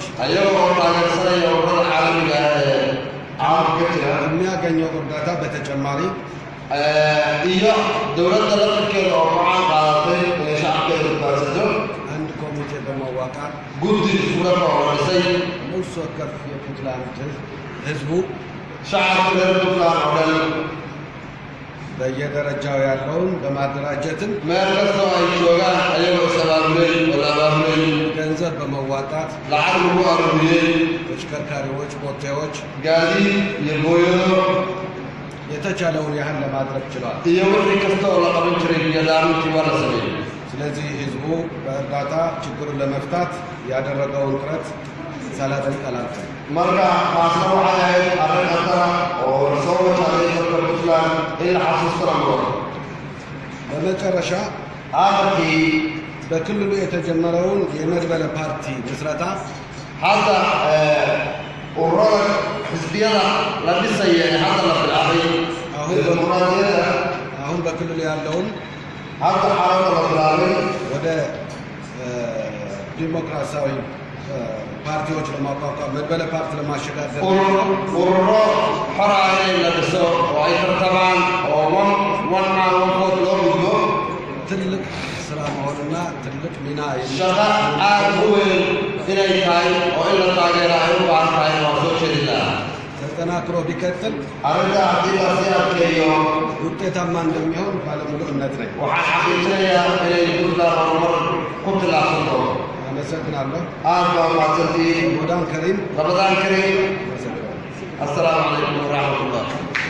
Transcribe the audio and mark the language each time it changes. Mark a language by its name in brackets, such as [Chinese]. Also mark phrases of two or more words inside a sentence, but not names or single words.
[Somali] ayagoo oo taageersanaya ururada caalamiga ah ee caalamka ka jira [Amharic] የሚያገኘው እርዳታ በተጨማሪ [Somali] iyo dowladda laftirkeeda oo go'aan qaadatay inay shacabkeeda badbaadsato [Amharic] አንድ ኮሚቴ በመዋቃር [Somali] guddi iskudafa oo la dhisay [Amharic] ነፍስ ወከፍ የፑንትላንድ ህዝቡ [Somali] shacabka reer puntland oo dhan [Amharic] በየደረጃው ያለውን በማደራጀትም [Somali] meel kastoo ay joogaan ayagoo is-abaabulay oo la abaabulay [Amharic] ገንዘብ በመዋጣት [Somali] lacag lagu aruuriyey [Amharic] ተሽከርካሪዎች፣ ቦቴዎች [Somali] gaadiid iyo booyado [Amharic] የተቻለውን ያህል ለማድረግ ችሏል። [Somali] iyo wixii kasta oo la qaban jiray iyadaamintii waa la sameeyey [Amharic] ስለዚህ ህዝቡ በእርዳታ ችግሩን ለመፍታት ያደረገውን ጥረት ሳላደንቅ አላልፍም። [Somali] marka taasna waxay ahayd arrin khatara oo la soo wajahday dalka puntland in la xasuustana mudan [Amharic] በመጨረሻ [Somali] aakhirkii [Amharic] በክልሉ የተጀመረውን የመድበለ ፓርቲ ምስረታ [Somali] hadda ururada xisbiyada la dhisaya ee hadda la bilaabay dimuqraadiyadda [Amharic] አሁን በክልሉ ያለውን [Somali] hadda xaaladda la bilaabay [Amharic] ወደ ዲሞክራሲያዊ ፓርቲዎች ለማቋቋም መድበለ ፓርቲ ለማሸጋገር [Somali] ururo xor ah in la dhiso oo ay tartamaan oo [English] one man one vote [Somali] loo gudbo [Amharic] ትልቅ ስራ መሆንና ትልቅ ሚና [Somali] shaqo aad u weyn inay tahay oo in la taageero ay u baahan tahay waan soo jeedi lahaa [Amharic] ተጠናክሮ ቢቀጥል [Somali] arrinta haddii la sii adkeeyo [Amharic] ውጤታማ እንደሚሆን ባለሙሉ እምነት ነኝ። [Somali] waxaan xaqiijinayaa inay puntland horumar ku tillaabsan doonto [Amharic] አመሰግናለሁ። [Somali] aad baa mahadsantihiin [Amharic] ረመዳን ከሪም። [Somali] ramadaan kariim [Amharic] አመሰግናለሁ። [Arabic] السلام عليكم ورحمة الله